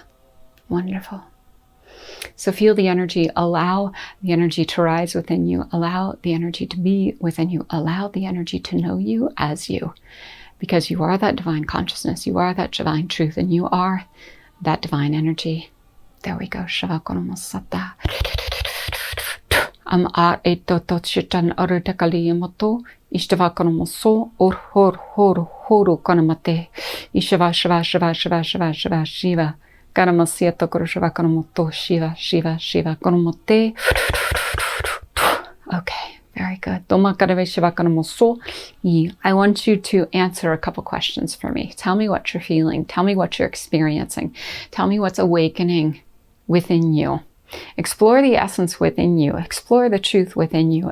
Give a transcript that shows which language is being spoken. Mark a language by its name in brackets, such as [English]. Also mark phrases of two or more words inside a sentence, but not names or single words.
[English] Wonderful. So feel the energy. Allow the energy to rise within you. Allow the energy to be within you. Allow the energy to know you as you. Because you are that divine consciousness. You are that divine truth. And you are that divine energy. There we go. Shavakonomasata. Am ar eto tochitan arutakaliyamoto. Ishtavakonomoso or horu konomate. Ishava shiva shiva shiva shiva shiva shiva. Karamasiato kurushava konomoto shiva shiva shiva konomote. Okay, very good. I want you to answer a couple questions for me. Tell me what you're feeling. Tell me what you're experiencing. Tell me what's awakening within you. Explore the essence within you. Explore the truth within you.